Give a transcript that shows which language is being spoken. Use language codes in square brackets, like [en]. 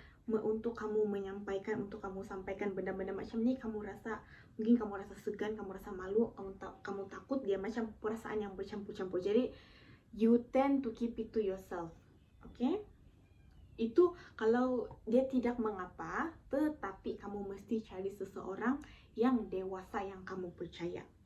[ms] Untuk kamu sampaikan benda-benda macam ni, mungkin kamu rasa segan, kamu rasa malu, kamu takut, dia macam perasaan yang bercampur-campur. Jadi [en] you tend to keep it to yourself. Okay? [ms] Itu kalau dia tidak mengapa, tetapi kamu mesti cari seseorang yang dewasa yang kamu percaya.